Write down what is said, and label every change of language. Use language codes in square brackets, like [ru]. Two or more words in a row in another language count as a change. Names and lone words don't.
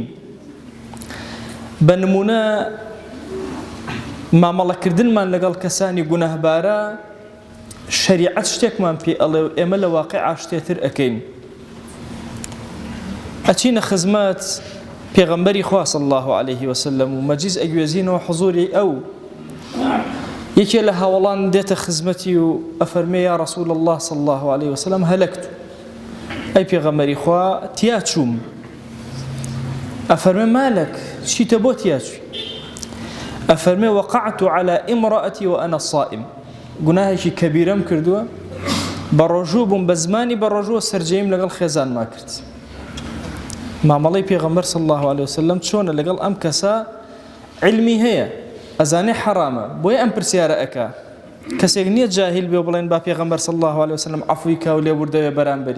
[ckb] بە نمونە مامەڵەکردنمان لەگەڵ کەسانی گونەهبارە شەریعەت شتێکمان پێ ئەڵێ و ئێمە لە واقیعا شتێتر ئەکەین. ئەچینە خزمەت پێغەمبەری خوا [ar] صلی الله عليه وسلم [ckb] و مەجلیس ئەگوێزینەوە حوزوری ئەو. یەکێ لە هاوڵان دێتە خزمەتی و ئەفەرمێ [ar] یا ڕەسوول الله صلی الله عليه وسلم هەلەکت، [ckb] ئەی پێغەمبەری خوا تیا چووم. ئەفەرمێ مالك چیتە بۆ تیا چووی؟ ئەفەرمێ [ar] وقعت على امرأتي وأنا صائم، [ckb] گوناهێکی کەبیرەم کردووە، بە ڕۆژوو بووم، بە زمانی بە ڕۆژووە سەرجەیم لەگەڵ خێزان ما کرد. مامەڵەی پێغەمبەر [ar] صلی الله عليه وسلم [ckb] چۆنە لەگەڵ ئەم کەسە علمی هەیە، ئەزانێ حەرامە، بۆیە ئەم پرسیارە ئەکا. کەسێک نییە جاهیل بێ بڵێن با پێغەمبەر [ar] صلی الله عليه وسلم [ckb] عەفوی کا و لێبوردەوێ بەرامبەری.